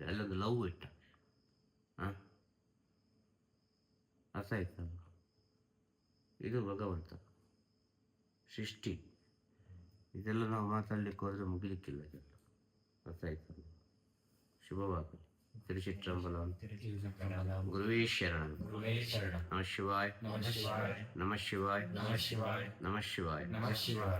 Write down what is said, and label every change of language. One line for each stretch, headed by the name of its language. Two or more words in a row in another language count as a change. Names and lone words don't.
Kannada: ಅಲ್ಲೊಂದು ಲವ್ ಇಟ್ಟ. ಅರ್ಥ ಆಯ್ತಲ್ಲ? ಇದು ಭಗವಂತ ಸೃಷ್ಟಿ. ಇದೆಲ್ಲ ನಾವು ಮಾತಾಡ್ಲಿಕ್ಕೆ ಹೋದ್ರೆ ಮುಗಿಲಿಕ್ಕಿಲ್ಲ ಇದೆಲ್ಲ. ಅರ್ಥ ಆಯ್ತಲ್ಲ? ಶುಭವಾಗಲಿ. ತಿರುಚಿಟ್ಟಂಬಲಂ.
Sanskrit: ಗುರುವೇ ಶರಣಂ. ನಮಃ ಶಿವಾಯ. ನಮಃ ಶಿವಾಯ. ನಮಃ ಶಿವಾಯ. ನಮಃ ಶಿವಾಯ.